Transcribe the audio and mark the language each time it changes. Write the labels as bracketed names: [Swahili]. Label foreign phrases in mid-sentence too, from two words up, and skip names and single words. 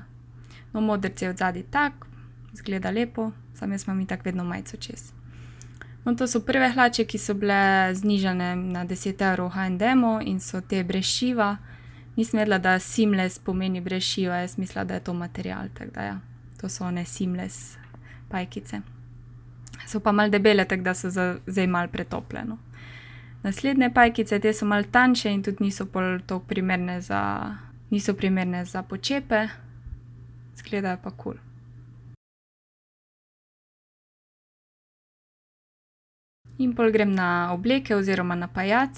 [Slovenian] No, modrc je odzadaj tak, izgleda lepo, sam jaz imam itak vedno majico čez. No, to so prve hlače, ki so bile znižane na 10 € v H&M-u in so te brez šiva. Nisem vedela, da seamless pomeni brez šiva, jaz mislila, da je to material, tako da ja, to so one seamless pajkice. So pa malo debele, tako da so zdaj malo pretopljeno. Naslednje pajkice, te so malo tanjše in tudi niso pol toliko primerne za počepe, izgledajo pa kul. In pol grem na obleke oziroma na pajac.